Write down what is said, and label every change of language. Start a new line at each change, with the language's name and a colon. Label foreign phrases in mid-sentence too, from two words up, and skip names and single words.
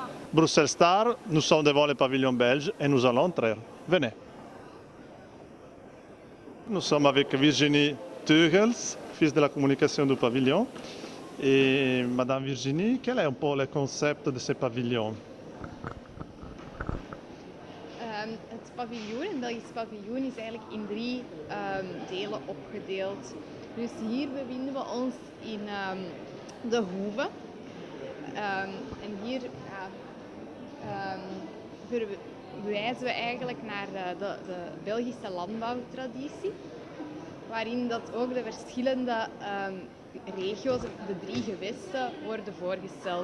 French: Bruxelles Star, nous sommes devant le pavillon belge et nous allons entrer. Venez. Nous sommes avec Virginie Teugels, fils de la communication du pavillon. Et Madame Virginie, quel est un peu le concept de ce pavillon?
Dutch: Het paviljoen, het Belgisch paviljoen, is eigenlijk in drie delen opgedeeld. Dus hier bevinden we ons in de Hoeve. En hier verwijzen we eigenlijk naar de Belgische landbouwtraditie, waarin dat ook de verschillende regio's, de drie gewesten, worden voorgesteld.